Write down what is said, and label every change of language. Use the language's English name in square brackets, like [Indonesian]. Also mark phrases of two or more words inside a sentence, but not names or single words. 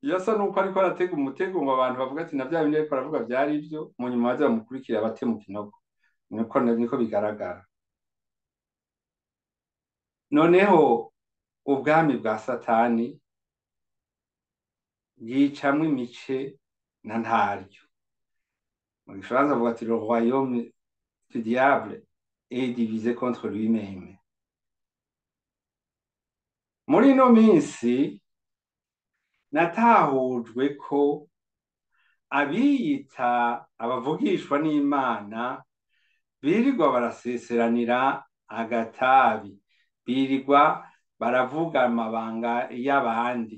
[Rundi] iyo asa nuko ariko aratega umutego ngo abantu bavuga ati na bya bindi ariko aravuga byari ibyo, mu nyuma baze bamukurikira bate mu kinogo. Niko bigaragara. Noneho ubwami bwa Satani bwicamwo imice na ntaryo. Mu Gifaransa bavuga ati [French] le royaume du diable est divisé contre lui-même. [Rundi] Muri ino minsi natahujwe ko abiyita abavugishwa n'Imana birirwa baraseseranira agatabi, birirwa baravuga amabanga y'abandi.